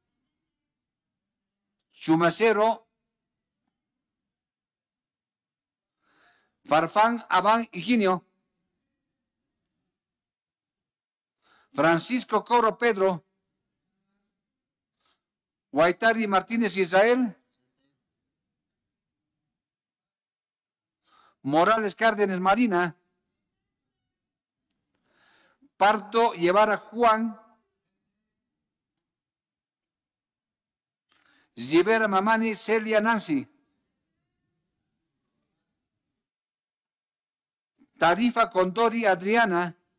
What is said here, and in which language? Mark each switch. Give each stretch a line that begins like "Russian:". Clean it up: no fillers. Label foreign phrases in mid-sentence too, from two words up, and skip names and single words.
Spanish: Chumacero Farfán Abán Higinio, Francisco Coro Pedro, Guaitari Martínez Israel, Morales Cárdenas Marina, Pardo Llevara Juan, Rivera Mamani Celia Nancy, Tarifa Condori Adriana.